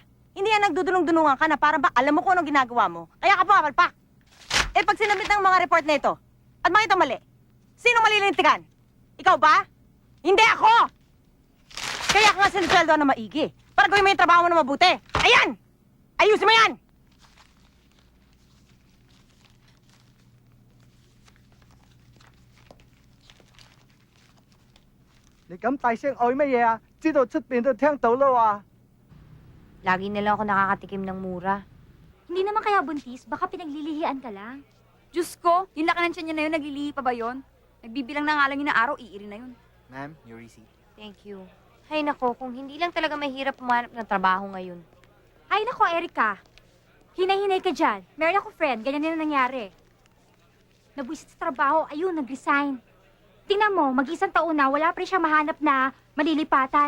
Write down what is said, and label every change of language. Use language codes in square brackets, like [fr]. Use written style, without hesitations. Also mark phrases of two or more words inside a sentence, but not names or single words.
[tl] Hindi yan nagdudulong-dunungan ka na parang ba alam mo kung anong ginagawa mo, kaya ka pumapalpak. Eh, pag sinabit ng mga report na ito at makita mali, sino malilintikan? Ikaw ba? Hindi ako! Kaya ka nga sinisweldo na maigi para gawin mo yung trabaho mo na mabuti. Ayan! Ayusin mo yan! [yue] 你咁大聲嗌乜嘢啊？知道出邊都聽到啦喎。 [tl] Lagi na lang ako nakakatikim ng mura. Hindi naman kaya buntis, baka pinaglilihian ka lang. Diyos ko, yung laki ng tiyan niya na yun, naglilihi pa ba yun? Nagbibilang na nga lang yun na araw, iiri na yun. [en] Ma'am, your receipt. Thank you. [tl] Hay nako, kung hindi lang talaga mahirap pumanap ng trabaho ngayon. Ay nako, Erika. Hinay-hinay ka dyan. Meron ako friend, ganyan din ang nangyari. Nabwisit sa trabaho, ayun, nag-resign. Tingnan mo, mag-isang taon na, wala pa rin siya mahanap na malilipatan.